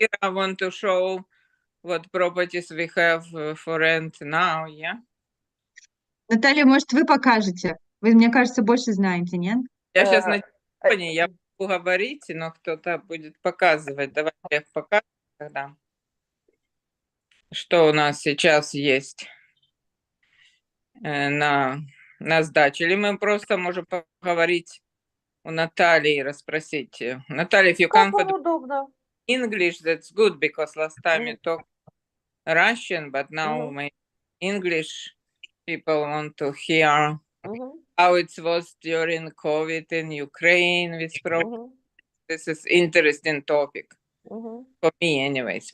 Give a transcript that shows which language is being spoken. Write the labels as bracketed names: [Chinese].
[English] I want to show what properties we have for rent now, yeah? [Russian] Наталья, может, вы покажете? Вы, мне кажется, больше знаете, нет? Я сейчас на телефоне, я могу говорить, но кто-то будет показывать. Давайте я покажу тогда, что у нас сейчас есть на сдаче. Или мы просто можем поговорить у Натальи и расспросить. [English] Наталья, if you [Russian] Как вам [English] comfortable [Russian] удобно. [English] English, that's good, because last time you talked Russian, but now my English people want to hear how it was during COVID in Ukraine with problems. This is interesting topic for me, anyways.